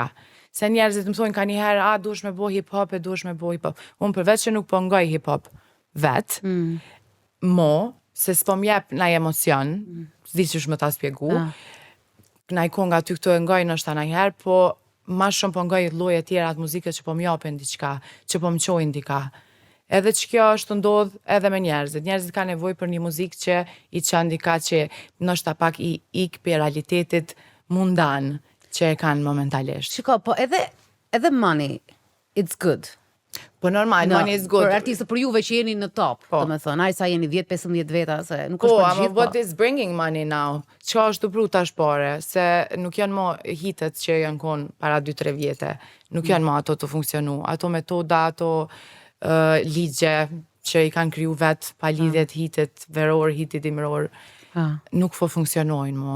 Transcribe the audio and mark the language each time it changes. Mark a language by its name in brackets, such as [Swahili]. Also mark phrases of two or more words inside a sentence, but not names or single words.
[Albanian] Se njerëzit më thonë ka një herë, duhesh me bo hip-hop, Unë përveç që nuk po ngoj hip-hop vetë, se s'po m'jep naj emocion, s'di që shme ta spjegu, naj konga ty këtu e ngoj nështë ta naj herë, po ma shumë po ngoj lloje tjera të muzikës që po m'japin diçka, që po m'qojnë dika. Edhe që kjo është ndodh edhe me njerëzit. Njerëzit ka nevojë për një muzikë që i çon dika që ndoshta pak i ik për realitetit mundan që e kanë momentalisht. Shiko, po edhe [English] money, it's good. [Albanian] Po normal, [English] money is good. [Albanian] Për artistë, për juve që jeni në top, domethënë, ai sa jeni 10-15 veta, se nuk është për gjithë. [English] What is bringing money now? [Albanian] Çka është të pru tash pare? Se nuk janë më hitet që janë konë para 2-3 vjete. Nuk janë më ato të funksionu. Ato metoda, ato ligje që i kanë kriju vetë pa lidhjet hitet veror, hitit imror. Nuk po funksionojnë më.